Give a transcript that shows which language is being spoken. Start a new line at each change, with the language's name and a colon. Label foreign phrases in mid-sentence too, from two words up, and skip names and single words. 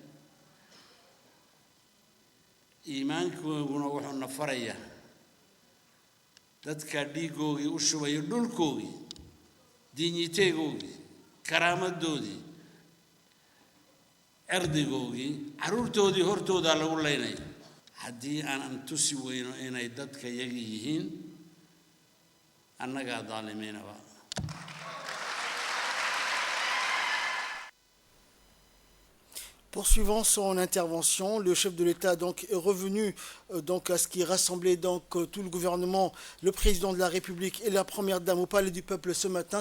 Somali: iimaankooguna wuxuu na farayaa dadka dhiigoogii u shubaya dhulkoogii diinyiteegoogii karaamadoodii cirdigoogii carruurtoodii hortoodaa lagu laynaya haddii aanan tusi weyno inay dadka yagi yihiin annagaa daalimiinaba
French: Poursuivant son intervention, le chef de l'État donc est revenu donc à ce qui rassemblait donc tout le gouvernement, le président de la République et la première dame au Palais du Peuple ce matin.